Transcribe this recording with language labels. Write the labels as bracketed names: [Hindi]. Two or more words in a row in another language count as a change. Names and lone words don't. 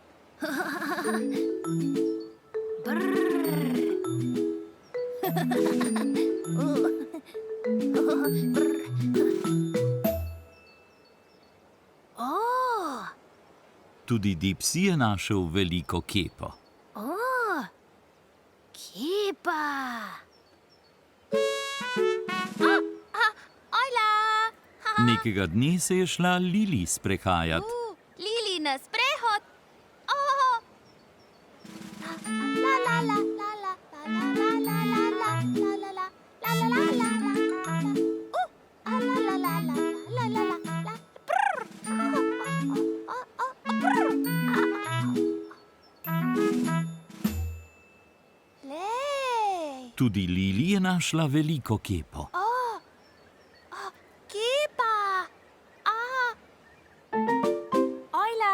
[Slovenian] Tudi Dipsy je našel veliko kepo. Kepa. Ojla! Nekega dne se je šla Lili sprehajat. Lili na sprehod. Oh. La la la la la la la la la la la la la la la la la. La la la la la la la la. Lej. Tudi Lili je našla veliko kepo. Kepa. Ojla.